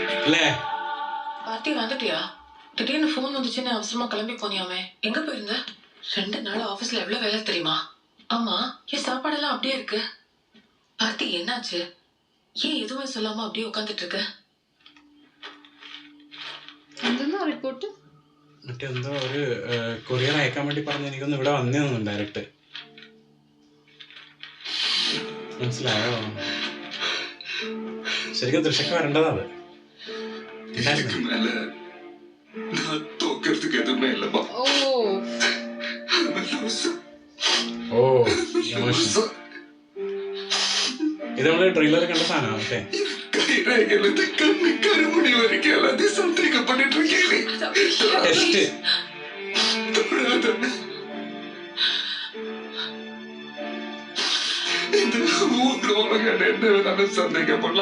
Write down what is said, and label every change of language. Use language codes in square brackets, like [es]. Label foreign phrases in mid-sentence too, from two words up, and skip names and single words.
[ta] பார்த்தி வந்துட்டியா? திடீர்னு போன் வந்துச்சுன்னு அவசரமா கிளம்பி போனியாமே, எங்க போயிருந்த? 2 நாள் ஆபீஸ்ல எவ்வளவு வேலை தெரியுமா? ஆமா, என் சாப்பாடெல்லாம் அப்படியே இருக்கு. பார்த்தி என்னாச்சு? ஏன் எதுவுமே சொல்லாம அப்படியே உட்காந்துட்டு இருக்க? [ml] എന്തെന്നാ റിപ്പോർട്ട്? മറ്റെന്തോ ഒരു കൊറിയർ അയക്കാൻ വേണ്ടി പറഞ്ഞ് എനിക്കൊന്ന് ഇവിടെ വന്നു ഡയറക്റ്റ്. മനസ്സിലായോ? ശരിക്കും തൃശ്ശക്ക് വരേണ്ടതാ അത്. [ta] இதுக்கு மேல நான் தோக்கிறதுக்கு எதுவுமே இல்லப்பா. [ml] ഓ ഓ ഇത് നമ്മള് ട്രെയിലർ കണ്ട സാധനം. ഓക്കെ, [ta] கைரேகையிலிருந்து கண்ணு கருமுடி வரைக்கும் எல்லாத்தையும் சந்தேகப்பட்டு இருக்கேன். [ml] ടെസ്റ്റ്. [ta] இந்த ஊர்ல உலகம் என்ன வேணாலும் சந்தேகப்படலாம்.